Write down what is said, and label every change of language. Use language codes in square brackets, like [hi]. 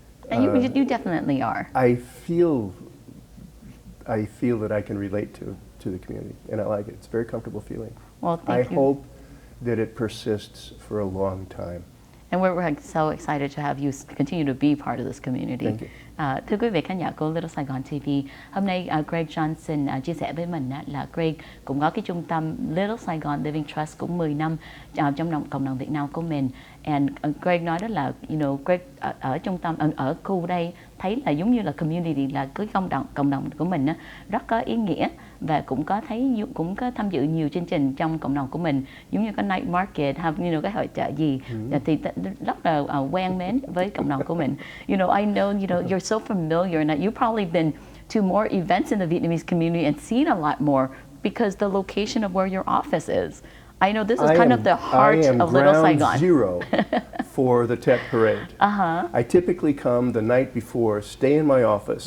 [en] And you definitely are. I feel that I can relate to the community, and I like it. It's a very comfortable feeling. Well, thank you. I hope that it persists for a long time. And we're so excited to have you continue to be part of this community. Thank you. [vi] Thưa quý vị khán giả của Little Saigon TV, hôm nay Greg Johnson chia sẻ với mình là Greg cũng có cái trung tâm Little Saigon LSLivingTrust cũng 10 năm trong cộng đồng Việt Nam của mình. And Greg nói đó là, Greg ở trung tâm ở khu đây thấy là giống như là community, là cái cộng đồng của mình á, rất có ý nghĩa, và cũng có tham dự nhiều chương trình trong cộng đồng của mình, giống như cái night market, cái hội chợ gì, thì rất là quen mến với cộng đồng của mình. [en] I know, you're so familiar, and that you've probably been to more events in the Vietnamese community and seen a lot more because the location of where your office is. I know this is kind of the heart of Little Saigon. I am ground zero for the Tet Parade. I typically come the night before, stay in my office.